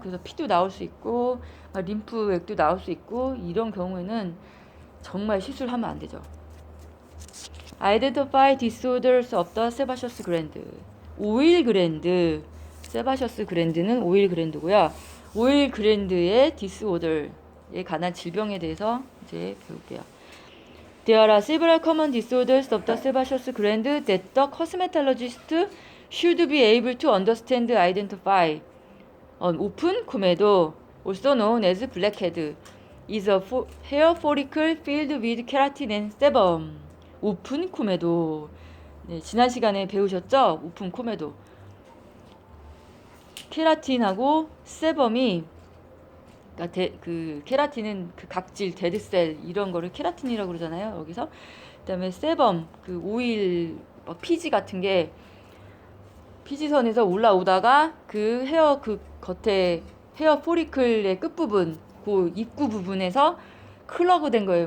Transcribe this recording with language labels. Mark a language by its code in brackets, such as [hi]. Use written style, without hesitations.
[ko] 그래서 피도 나올 수 있고 림프액도 나올 수 있고, 이런 경우에는 정말 시술하면 안 되죠. [en] Identify disorders of the sebaceous gland. [ko] 오일 그랜드, 세바셔스 그랜드는 오일 그랜드고요. 오일 그랜드의 디스오더에 관한 질병에 대해서 이제 배울게요. [en] There are several common disorders of the sebaceous gland that the cosmetologist should be able to understand and identify. An open comedo, also known as blackhead, is a hair follicle filled with keratin and sebum. [ko] 오픈 코메도. 네, 지난 시간에 배우셨죠? 오픈 코메도. 케라틴하고 세범이, 그러니까 그 케라틴은 그 각질, 데드셀 이런 거를 케라틴이라고 그러잖아요. 여기서 그다음에 세범, 그 오일 막 피지 같은 게 피지선에서 올라오다가 그 헤어 그 겉에 헤어 포리클의 끝부분, 그 입구 부분에서 클러그 된 거예요.